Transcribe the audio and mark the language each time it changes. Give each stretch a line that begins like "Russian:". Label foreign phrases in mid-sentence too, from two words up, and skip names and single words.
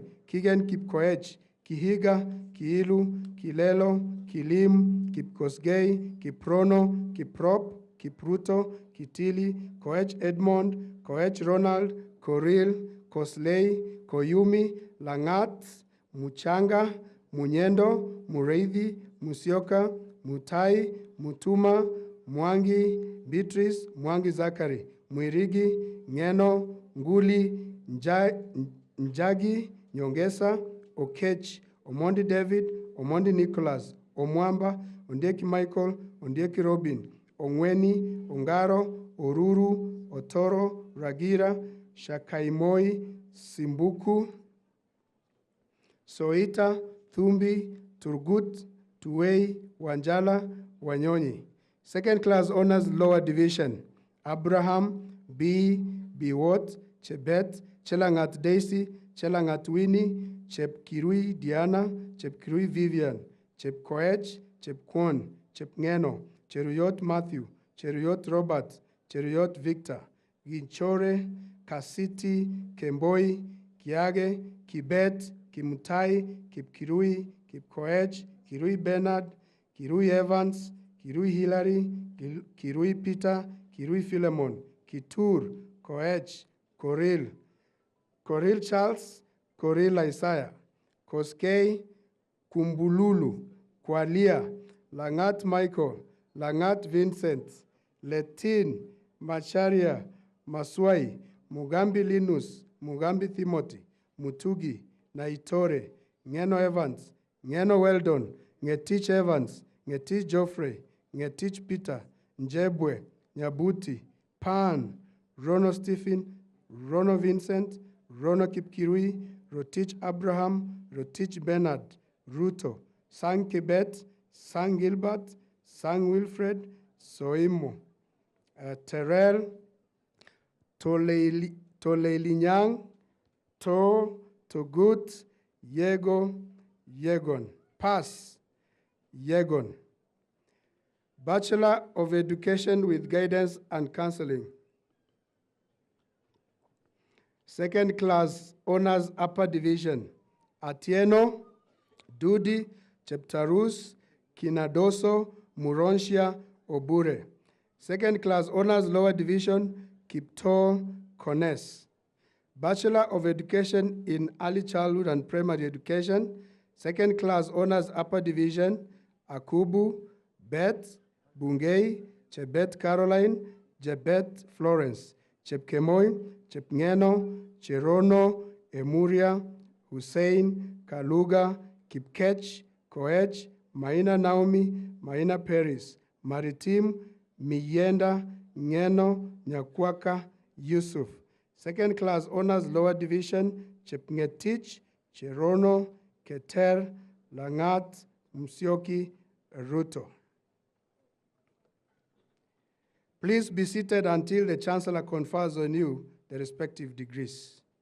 English: Kigen Kipkoech, Kihiga, Kiilu, Kilelo, Kilim, Kipkosgei, Kiprono, Kiprop, Kipruto, Kitili, Koech Edmond, Koech Ronald, Koril, Kosley, Koyumi, Langat, Muchanga, Munyendo, Mureithi, Musioka, Mutai, Mutuma, Mwangi, Beatrice, Mwangi Zakari, Mwirigi, Ngeno, Nguli, Njagi, Nyongesa, Okech, Omondi David, Omondi Nicholas, Omwamba, Ondieki Michael, Ondieki Robin, Ongweni, Ongaro, Oruru, Otoro, Ragira, Shakaimoi, Simbuku, Soita, Thumbi, Turgut, Tuwei, Wanjala, Wanyonyi. Second Class Honors Lower Division, Abraham, B. Biwot, Chebet, Chelangat Daisy, Chelangat Winnie, Chepkirui Diana, Chepkirui Vivian, Chepkoech, Chepkwon, Chepngeno, Cheruyot Matthew, Cheruyot Robert, Cheruyot Victor, Ginchore, Kasiti, Kemboi, Kiage, Kibet, Kimutai, Kipkirui, Kipkoech, Kirui Bernard, Kirui Evans, Kirui Hillary, Kirui Peter, Kirui Philemon, Kitur, Koech, Koril, Koril Charles, Koril Isaiah, Koskei, Kumbululu, Kwalia, Langat Michael, Langat Vincent, Letin, Macharia, Maswai, Mugambi Linus, Mugambi Timothy, Mutugi, Naitore, Ngeno Evans, Ngeno Weldon, Ngetich Evans, Ngetich Geoffrey, Ngetich Peter, Njebwe, Nyabuti, Pan, Rono Stephen, Rono Vincent, Rono Kipkirui, Rotich Abraham, Rotich Bernard, Ruto, Sang Kibet, Sang Gilbert, Sang Wilfred, Soimo, Terrell, Toleilinyang, Togut, Yego, Yegon. Pass, Yegon. Bachelor of Education with Guidance and Counseling. Second Class Honors Upper Division, Atieno, Dudi, Cheptarus, Kinadoso, Muronshia Obure. Second class honors lower division, Kipto Kones. Bachelor of Education in Early Childhood and Primary Education. Second class honors upper division, Akubu, Beth, Bungei, Chebet Caroline, Jebet Florence, Chepkemoi, Chepngeno, Cherono, Emuria, Hussein, Kaluga, Kipkech, Koech, Maina Naomi, Maina Paris, Maritim, Miyenda, Ngeno, Nyakwaka, Yusuf. Second class honors lower division, Chepngetich, Cherono, Keter, Langat, Msioki, Ruto. Please be seated until the Chancellor confers on you the respective degrees.